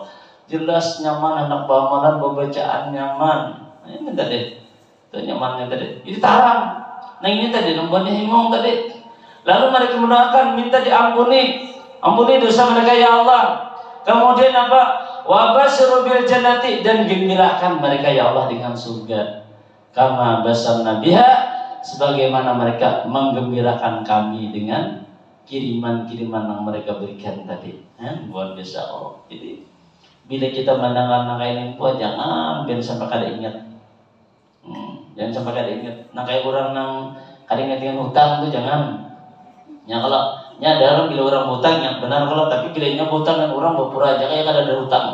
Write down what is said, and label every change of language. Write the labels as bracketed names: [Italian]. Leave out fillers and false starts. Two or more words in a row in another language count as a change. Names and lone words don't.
[Banjar] Jelas nyaman, anak bamalan, pembacaan nyaman. Ini tadi, itu nyamannya tadi. Ini tarang. [Indonesian] Nah ini tadi nombornya himong tadi. Lalu mereka mendoakan minta diampuni, ampuni dosa mereka ya Allah. Kemudian apa? [Arabic] وبشرهم بالجنة, [Indonesian] dan gembirakan mereka ya Allah dengan surga. [Arabic] كما بشرنا بها, [Indonesian] sebagaimana mereka menggembirakan kami dengan kiriman-kiriman yang mereka berikan tadi. Luar biasa Allah. [Banjar] Jadi bila kita mendengar kayak ini jangan biar sampai kada ingat. Jangan sampai kada ingat. Kayak orang nang kada ingat dengan hutang itu jangan. Ya kalau ada bila orang hutang yang benar kalau tapi bila nya hutang dan orang berpura aja kayak kada ada hutang.